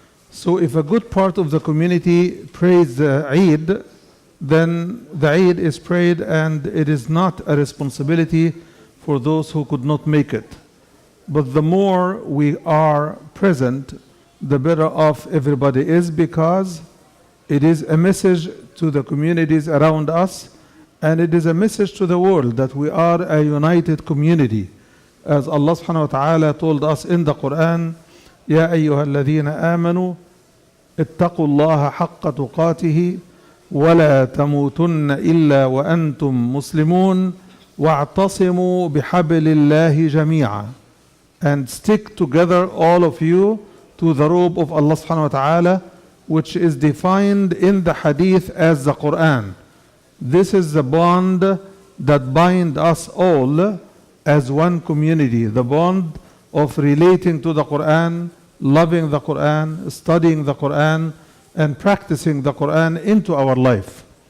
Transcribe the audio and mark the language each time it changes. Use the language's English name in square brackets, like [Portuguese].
[English] So if a good part of the community prays the Eid, then the Eid is prayed and it is not a responsibility for those who could not make it. But the more we are present, the better off everybody is, because it is a message to the communities around us, and it is a message to the world that we are a united community. As Allah subhanahu wa ta'ala told us in the Quran, [Arabic] يا أيها الذين آمنوا اتقوا الله حق تقاته ولا تموتن إلا وأنتم مسلمون واعتصموا بحبل الله جميعا. [English] And stick together, all of you, to the robe of Allah subhanahu wa ta'ala, which is defined in the hadith as the Quran. This is the bond that binds us all as one community, the bond of relating to the Quran, loving the Quran, studying the Quran, and practicing the Quran into our life.